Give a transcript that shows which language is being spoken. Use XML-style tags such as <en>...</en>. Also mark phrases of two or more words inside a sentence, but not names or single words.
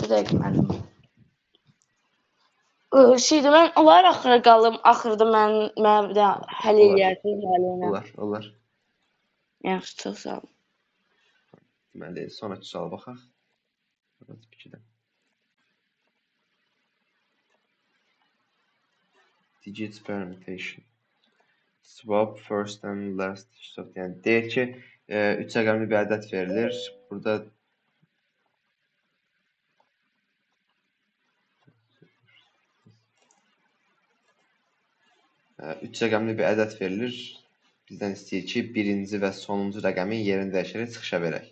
<az>Bir dəqiqə müəllim. Şeydə mən olar axıra qalım, axırda mən bir də həll Olar. eləyərdim müəllimə. Olar. Yaxşı, çox sağ olun. Deməli, sonraki suala baxaq. Evet, fikirdə.</az> <en>Digits permutation. Swap first and last.</en> <az>Yəni deyir ki, 3 rəqəmli bir ədəd verilir. Burada üç rəqəmli bir ədəd verilir. Bizdən istəyir ki, birinci və sonuncu rəqəmin yerini dəyişərək çıxışa verək.</az>